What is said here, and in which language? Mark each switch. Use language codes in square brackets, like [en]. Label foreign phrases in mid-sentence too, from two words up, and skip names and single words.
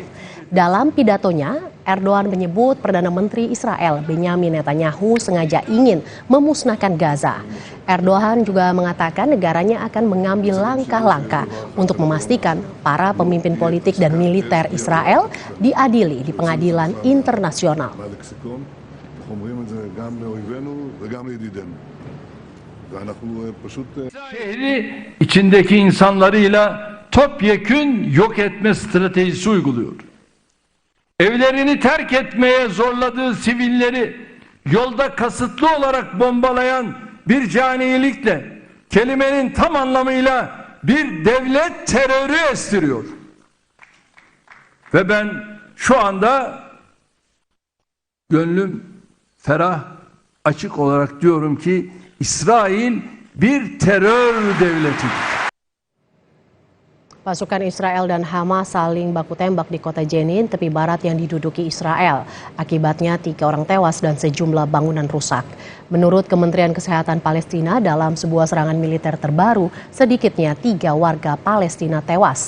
[id] Dalam pidatonya, Erdogan menyebut Perdana Menteri Israel Benyamin Netanyahu sengaja ingin memusnahkan Gaza. Erdogan juga mengatakan negaranya akan mengambil langkah-langkah untuk memastikan para pemimpin politik dan militer Israel diadili di pengadilan internasional. [tr] Şehri içindeki insanlarıyla topyekün yok etme stratejisi uyguluyor. Evlerini terk etmeye zorladığı sivilleri yolda kasıtlı olarak bombalayan bir canilikle kelimenin tam anlamıyla bir devlet terörü estiriyor. Ve ben şu anda gönlüm ferah, açık olarak diyorum ki İsrail bir terör devletidir. [id] Pasukan Israel dan Hamas saling baku tembak di kota Jenin, tepi barat yang diduduki Israel. Akibatnya 3 orang tewas dan sejumlah bangunan rusak. Menurut Kementerian Kesehatan Palestina, dalam sebuah serangan militer terbaru, sedikitnya 3 warga Palestina tewas.